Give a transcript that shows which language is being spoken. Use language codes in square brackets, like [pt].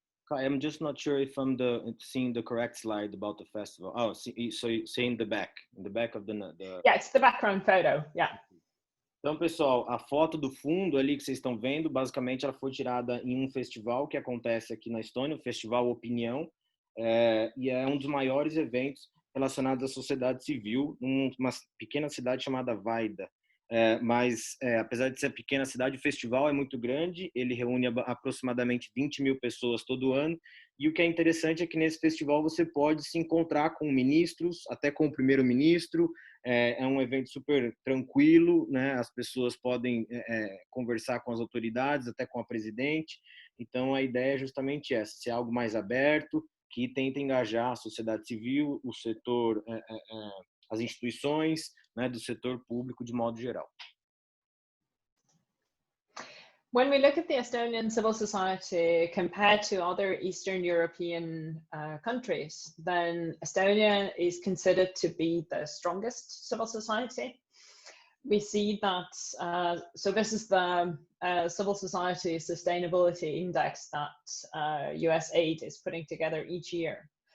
[en] I'm just not sure if I'm seeing the correct slide about the festival. Oh, so you say in the back of the... Yeah, it's the background photo, yeah. [pt] Então, pessoal, a foto do fundo ali que vocês estão vendo, basicamente ela foi tirada em um festival que acontece aqui na Estônia, o Festival Opinião, e é um dos maiores eventos relacionados à sociedade civil, numa pequena cidade chamada Vaida. mas apesar de ser pequena cidade, o festival é muito grande, ele reúne aproximadamente 20 mil pessoas todo ano, e o que é interessante é que nesse festival você pode se encontrar com ministros, até com o primeiro-ministro, é um evento super tranquilo, né? As pessoas podem conversar com as autoridades, até com a presidente, então a ideia é justamente essa, ser algo mais aberto, que tenta engajar a sociedade civil, o setor, as instituições, né, do setor público de modo geral. [en] When we look at the Estonian civil society compared to other Eastern European countries, then Estonia is considered to be the strongest civil society. We see that, so this is the Civil Society Sustainability Index that USAID is putting together each year.